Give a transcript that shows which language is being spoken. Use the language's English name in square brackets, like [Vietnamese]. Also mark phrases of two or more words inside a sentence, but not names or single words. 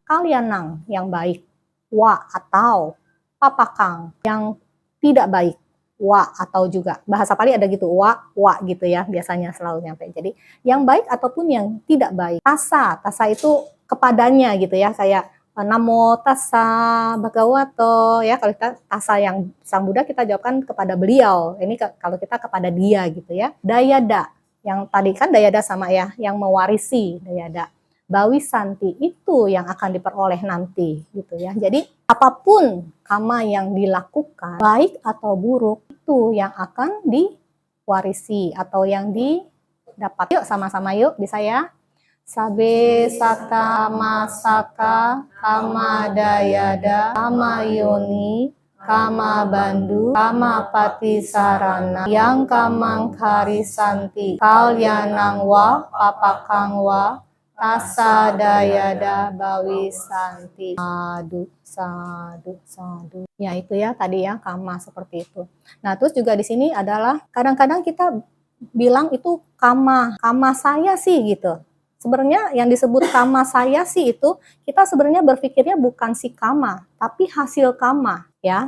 [Indonesian] Kalianang, yang baik. Wa atau papakang, yang tidak baik. Wa atau juga. Bahasa Pali ada gitu, wa gitu ya. Biasanya selalu nyampe. Jadi yang baik ataupun yang tidak baik. Tasa, tasa itu kepadanya gitu ya. Kayak [Pali] Namo tassa bhagavato [Indonesian] ya, kalau kita tassa yang Sang Buddha kita jawabkan kepada beliau. Ini kalau kita kepada dia gitu ya. Dayada, yang tadi kan dayada sama ya, yang mewarisi dayada. [Pali] Bawi santi [Indonesian] itu yang akan diperoleh nanti gitu ya. Jadi apapun karma yang dilakukan, baik atau buruk, itu yang akan diwarisi atau yang didapat. Yuk sama-sama yuk bisa ya. [Pali] Sabe sata masaka kama dayada kama yoni kama bandu kama pati sarana yang kamang karisanti kalyanang wa papakang wa tasa dayada bawi santi. Sadu sadu sadu. [Indonesian] Ya itu ya tadi ya kama seperti itu. Nah terus juga di sini adalah kadang-kadang kita bilang itu kama saya sih gitu. Sebenarnya yang disebut kama saya sih itu kita sebenarnya berpikirnya bukan si kama, tapi hasil kama ya.